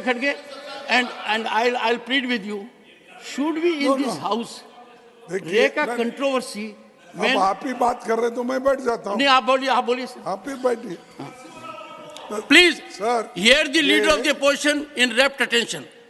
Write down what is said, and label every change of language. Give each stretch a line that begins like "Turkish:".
English: Khadge, and I'll plead with you. Should we in this house make a controversy?
Hindi: अब आप ही बात कर रहे तो मैं बैठ जाता हूँ। नहीं, आप बोलिए सर। आप ही बैठिए।
English: Please, sir, hear the leader of the opposition in rapt attention.